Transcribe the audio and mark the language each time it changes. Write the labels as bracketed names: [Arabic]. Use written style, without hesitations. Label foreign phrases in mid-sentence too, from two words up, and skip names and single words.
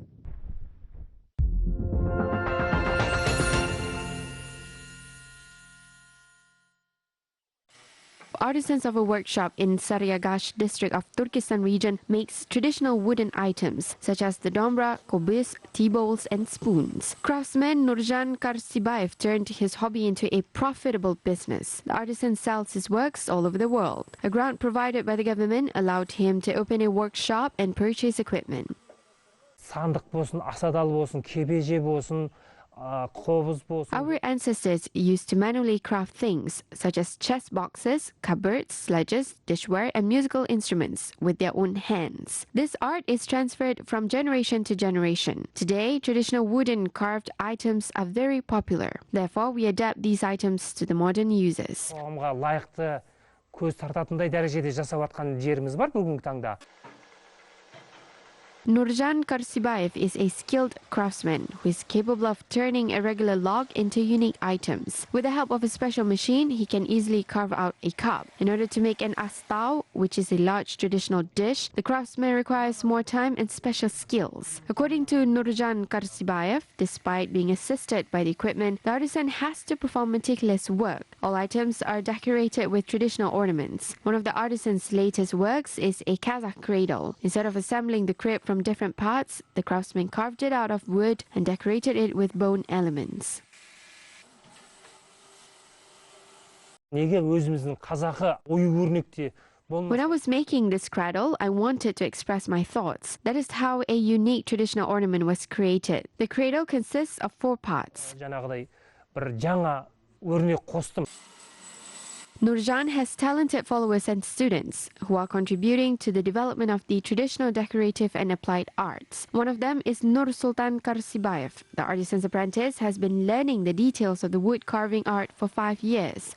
[English] Artisans of a workshop in Saryagash district of Turkestan region makes traditional wooden items such as the dombra, kobis, tea bowls and spoons. Craftsman Nurjan Karsibayev turned his hobby into a profitable business. The artisan sells his works all over the world. A grant provided by the government allowed him to open a workshop and purchase equipment. [Kazakh] Сандық болсын, асадал болсын, кебеже болсын, [English] Our ancestors used to manually craft things such as chest boxes, cupboards, sledges, dishware, and musical instruments with their own hands. This art is transferred from generation to generation. Today, traditional wooden carved items are very popular. Therefore, we adapt these items to the modern uses. [Kazakh] қоғамға лайықты көз тартатындай дәрежеде жасап жатқан жеріміз бар бүгінгі таңда. [English] Nurjan Karsibayev is a skilled craftsman who is capable of turning a regular log into unique items. With the help of a special machine, he can easily carve out a cup. In order to make an astau, which is a large traditional dish, the craftsman requires more time and special skills. According to Nurjan Karsibayev, despite being assisted by the equipment, the artisan has to perform meticulous work. All items are decorated with traditional ornaments. One of the artisan's latest works is a Kazakh cradle. Instead of assembling the crib from different parts, the craftsman carved it out of wood and decorated it with bone elements. [Kazakh] Неге өзіміздің қазақы ою-өрнекте [English] When I was making this cradle, I wanted to express my thoughts. That is how a unique traditional ornament was created. The cradle consists of 4 parts. [Kazakh] жаңағыдай бір жаңа өрнек қостым. [English] Nurjan has talented followers and students who are contributing to the development of the traditional decorative and applied arts. One of them is Nur Sultan Karsibayev. The artisan's apprentice has been learning the details of the wood carving art for 5 years.